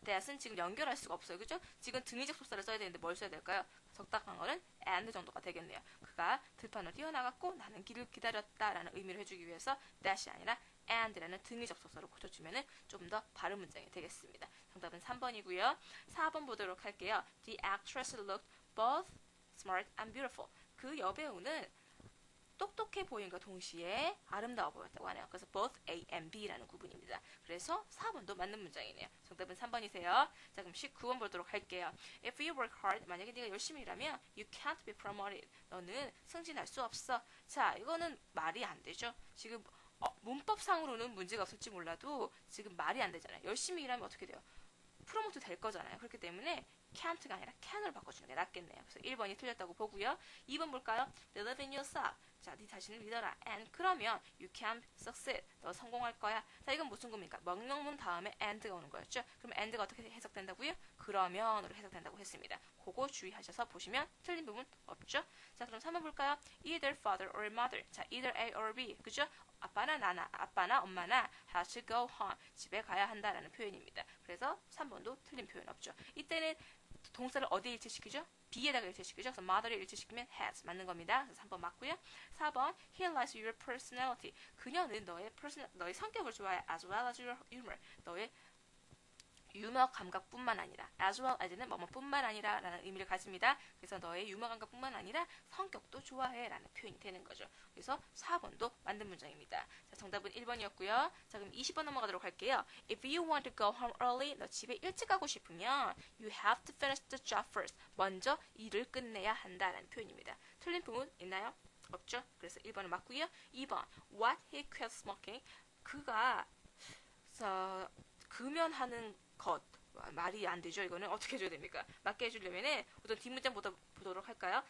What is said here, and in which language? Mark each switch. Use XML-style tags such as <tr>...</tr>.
<ko>that은 지금 연결할 수가 없어요. 그죠? 지금 등위적 속사를 써야 되는데 뭘 써야 될까요? 적당한 거는 and 정도가 되겠네요. 그가 들판을 뛰어나갔고 나는 길을 기다렸다라는 의미를 해주기 위해서 that이 아니라 and라는 등위 접속사로 고쳐주면 좀 더 바른 문장이 되겠습니다. 정답은 3번이고요. 4번 보도록 할게요.</ko> <en>The actress looked both smart and beautiful.</en> <ko>그 여배우는 똑똑해 보인과 동시에 아름다워 보였다고 하네요. 그래서 both A and B라는 구분입니다. 그래서 4번도 맞는 문장이네요. 정답은 3번이세요. 자, 그럼 19번 보도록 할게요.</ko> <en>If you work hard,</en> <ko>만약에 네가 열심히 일하면</ko> <en>you can't be promoted.</en> <ko>너는 승진할 수 없어. 자, 이거는 말이 안 되죠. 지금 문법상으로는 문제가 없을지 몰라도 지금 말이 안 되잖아요. 열심히 일하면 어떻게 돼요? 프로모트 될 거잖아요. 그렇기 때문에 can't가 아니라 can을 바꿔주는 게 낫겠네요. 그래서 1번이 틀렸다고 보고요. 2번 볼까요?</ko> <en>Believe in yourself.</en> <ko>자, 네 자신을 믿어라.</ko> <en>And</en> <ko>그러면</ko> <en>you can succeed.</en> <ko>너 성공할 거야. 자, 이건 무슨 겁니까? 명령문 다음에 and가 오는 거였죠. 그럼 and가 어떻게 해석된다고요? 그러면으로 해석된다고 했습니다. 그거 주의하셔서 보시면 틀린 부분 없죠? 자, 그럼 3번 볼까요?</ko> <en>Either father or mother. 자, either A or B. 그죠?</en> <ko>아빠나 엄마나</ko> <en>has to go home.</en> <ko>집에 가야 한다라는 표현입니다. 그래서 3번도 틀린 표현 없죠. 이때는 동사를 어디에 일치시키죠? B에다가 일치시키죠. 그래서 mother를 일치시키면 has 맞는 겁니다. 그래서 3번 맞고요.</ko> <en>4번 He likes your personality.</en> <ko>그녀는 너의 성격을 좋아해.</ko> <en>As well as your humor.</en> <ko>너의 유머 감각뿐만 아니라 as well as는 뭐뭐뿐만 아니라 라는 의미를 가집니다. 그래서 너의 유머 감각뿐만 아니라 성격도 좋아해 라는 표현이 되는 거죠. 그래서 4번도 맞는 문장입니다. 자, 정답은 1번이었고요. 자, 그럼 20번 넘어가도록 할게요.</ko> <en>If you want to go home early,</en> <ko>너 집에 일찍 가고 싶으면</ko> <en>you have to finish the job first.</en> <ko>먼저 일을 끝내야 한다라는 표현입니다. 틀린 부분 있나요? 없죠? 그래서 1번은 맞고요. 2번</ko> <en>What he quit smoking.</en> <ko>그가 금연하는 것 말이 안 되죠. 이거는 어떻게 해줘야 됩니까? 맞게 해주려면 우선 뒷문장 보도록 할까요?</ko>